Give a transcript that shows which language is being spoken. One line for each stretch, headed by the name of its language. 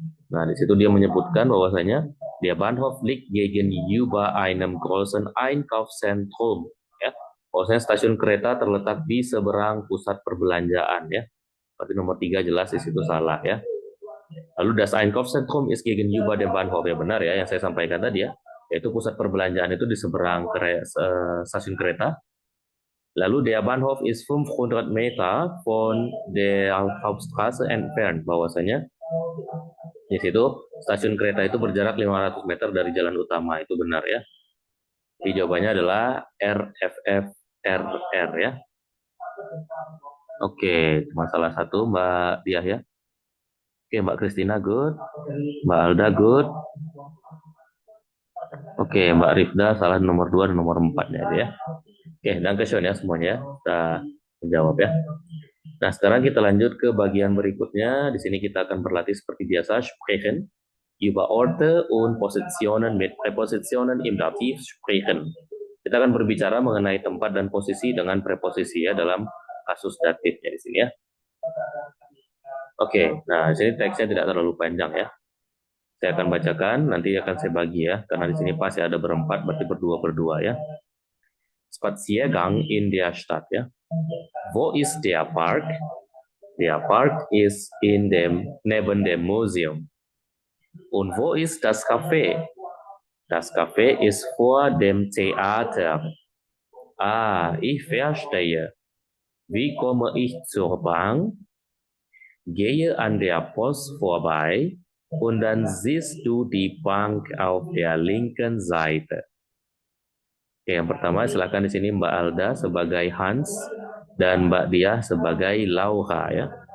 Indonesian: Nah, di situ dia menyebutkan bahwasanya dia
German: Bahnhof liegt gegenüber einem großen Einkaufszentrum
Indonesian: ya. Bahwasanya stasiun kereta terletak di seberang pusat perbelanjaan ya. Berarti nomor 3 jelas di situ salah ya. Lalu
German: das Einkaufszentrum ist gegenüber dem Bahnhof,
Indonesian: ya benar ya yang saya sampaikan tadi ya. Yaitu pusat perbelanjaan itu di seberang stasiun kereta. Lalu
German: der Bahnhof ist 500 Meter von der Hauptstraße entfernt,
Indonesian: bahwasanya di situ stasiun kereta itu berjarak 500 meter dari jalan utama, itu benar ya. Jadi jawabannya adalah RFFRR ya. Oke, masalah 1 Mbak Diah ya. Oke, Mbak Christina good, Mbak Alda good. Oke, Mbak Rifda salah nomor 2 dan nomor 4 ya. Oke, dankeschön ya semuanya kita menjawab ya. Nah, sekarang kita lanjut ke bagian berikutnya. Di sini kita akan berlatih seperti biasa,
German: sprechen über Orte und Positionen mit Präpositionen im Dativ sprechen.
Indonesian: Kita akan berbicara mengenai tempat dan posisi dengan preposisi ya dalam kasus datifnya di sini ya. Oke, nah di sini teksnya tidak terlalu panjang ya. Saya akan bacakan, nanti akan saya bagi ya, karena di sini pasti ada berempat, berarti berdua ya.
German: Spaziergang in der Stadt, ja. Wo ist der Park? Der Park ist neben dem Museum. Und wo ist das Café? Das Café ist vor dem Theater. Ah, ich verstehe. Wie komme ich zur Bank? Gehe an der Post vorbei und dann siehst du die Bank auf der linken Seite.
Indonesian: Oke, yang pertama silakan di sini Mbak Alda sebagai Hans dan Mbak Diah sebagai Laura ya.